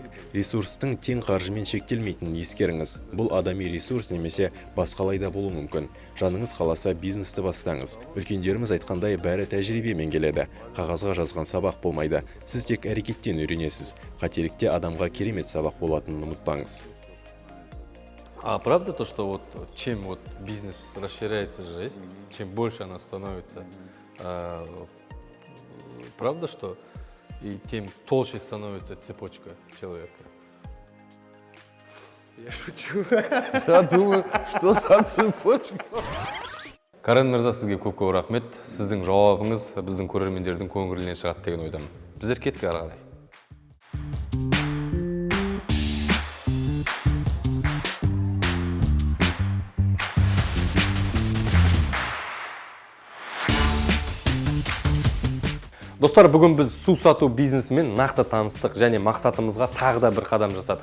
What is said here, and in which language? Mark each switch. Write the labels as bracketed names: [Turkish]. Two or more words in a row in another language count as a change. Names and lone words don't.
[Kazakh] Ресурстың тең қаржымен шектелмейтінін ескеріңіз. Бұл адами ресурс немесе басқалай да болуы мүмкін. Жаныңыз қаласа бизнесті бастаңыз. Үлкендеріміз айтқандай бәрі тәжірибемен келеді. Қағазға жазған сабақ болмайды. Сіз тек әрекеттен үйренесіз. Қателікте адамға керемет сабақ болатынын ұмытпаңыз. [Russian] А правда то, что вот чем вот бизнес расширяется жизнь, чем больше она становится, правда, что и тем толще становится цепочка человека? Я шучу. Я думаю, что за цепочка? [Kazakh] Карен мырза, сізге көп рахмет. Сіздің жауабыңыз біздің көрермендердің көңілінен шығады деген ойдамын. Біздер кеттік ары қарай. Достар, бүгін біз су сату бизнесімен нақты таныстық және мақсатымызға тағы да бір қадам жасадық.